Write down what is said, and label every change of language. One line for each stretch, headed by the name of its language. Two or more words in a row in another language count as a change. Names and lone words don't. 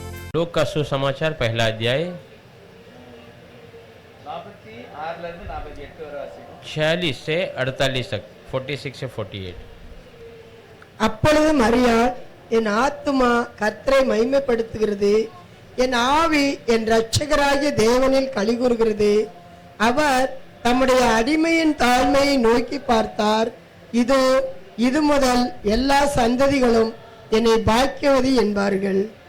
Hindi: लोक का सुसमाचार पहला अध्याय 46 से 48 तक, 46 से 48।
Tamil: அப்பொழுது மரியாள், என் ஆத்துமா கர்த்தரை மகிமைப்படுத்துகிறது, என் ஆவி என் இரட்சகராகிய தேவனில் களிகூறுகிறது. அவர் தம்முடைய அடிமையின் தாழ்மையை நோக்கி பார்த்தார். இதோ இது முதல் எல்லா சந்ததிகளும் என்னை பாக்கியவதி என்பார்கள்.